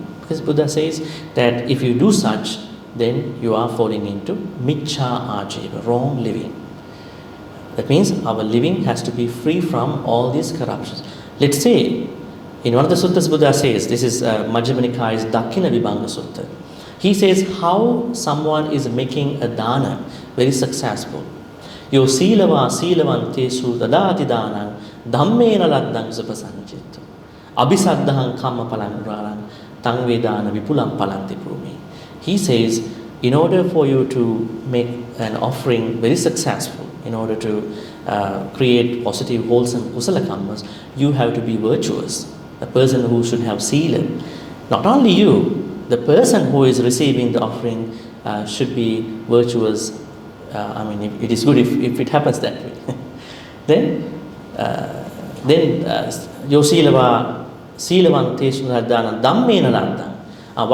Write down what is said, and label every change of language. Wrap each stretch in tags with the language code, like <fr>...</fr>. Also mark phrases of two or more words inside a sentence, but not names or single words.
<en>Because Buddha says that if you do such, then you are falling into</en> <pi>miccha ajiva,</pi> <en>wrong living. That means our living has to be free from all these corruptions. Let's say, in one of the suttas Buddha says, this is Majjhima Nikaya's Dakkina Vibhanga Sutta. He says how someone is making a dana very successful.</en> <pi>Yo Seelava Seelavantesu Dadati Danang Dhammena Laddang Supasanchittu Abhisaddahang Kamma Palangralang Tang Vedana Vipulam Palanti Prumi.</pi> <en>He says, in order for you to make an offering very successful, in order to create positive, wholesome</en> <pi>kusala kammas,</pi> <en>you have to be virtuous. The person who should have sila. Not only you, the person who is receiving the offering should be virtuous. It is good if it happens that way.</en> <pi>then yo silava Seelawante Suhadana Dhammena Laddang.</pi>